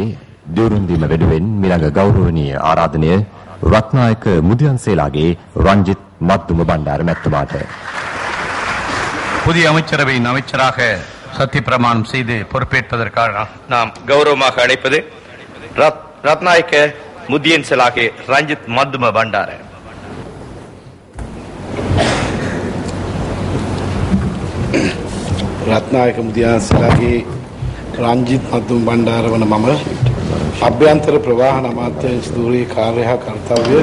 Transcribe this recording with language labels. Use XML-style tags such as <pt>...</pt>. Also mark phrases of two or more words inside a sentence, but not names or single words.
<si>දියුණුම් දීම වෙනුවෙන් මිළඟ ගෞරවනීය ආරාධනය රත්නායක මුදියන්සේලාගේ ரஞ்சித் மத்தும பண்டார மெத்துமாட்ட.</si> <ta>புதிய அமைச்சரவையின் அமைச்சராக சத்திய பிரமாணம் செய்து பொறுப்பேற்பதற்காக நாம் கௌரவமாக அழைப்பது ரத்நாயக்க முதியன்சலாகே ரஞ்சித் மத்தும பண்டார.</ta> <si>රත්නායක මුදියන්සලාගේ රංජිත් මද්දුම් බණ්ඩාර වන මම අභ්‍යන්තර ප්‍රවාහන අමාත්‍යාංශ ධුරේ කාර්ය හා කර්තව්‍ය</si>